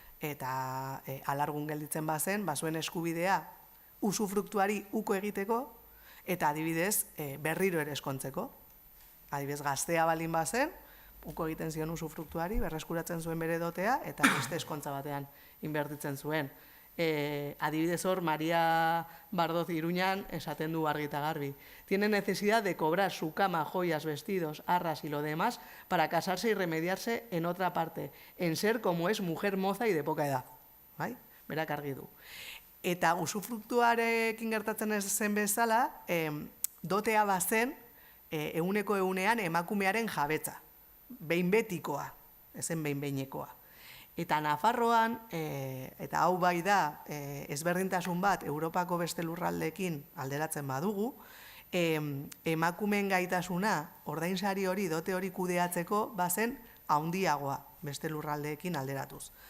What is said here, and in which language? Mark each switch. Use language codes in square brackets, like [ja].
[eu] Eta alargun gelditzen bazen, bazuen eskubidea usufruktuari uko egiteko, eta adibidez berriro ere eskontzeko. Adibidez gaztea balin bazen, uko egiten zion usufruktuari, berreskuratzen zuen bere dotea, eta beste eskontza batean inbertitzen zuen. Adibidez hor, Maria Bardoz Iruñan esaten du argi eta garbi. [es] Tiene necesidad de cobrar su cama, joyas, vestidos, arras y lo demás para casarse y remediarse en otra parte, en ser como es mujer moza y de poca edad. [eu] Berak argi du. Eta usufruktuarekin gertatzen ez zen bezala, dotea bazen euneko eunean emakumearen jabetza, behin betikoa, ezen behin behinekoa. Eta Nafarroan, eta hau bai da, ezberdintasun bat Europako beste lurraldeekin alderatzen badugu, emakumeen gaitasuna, ordainsari hori, dote hori kudeatzeko, bazen handiagoa beste lurraldeekin alderatuz.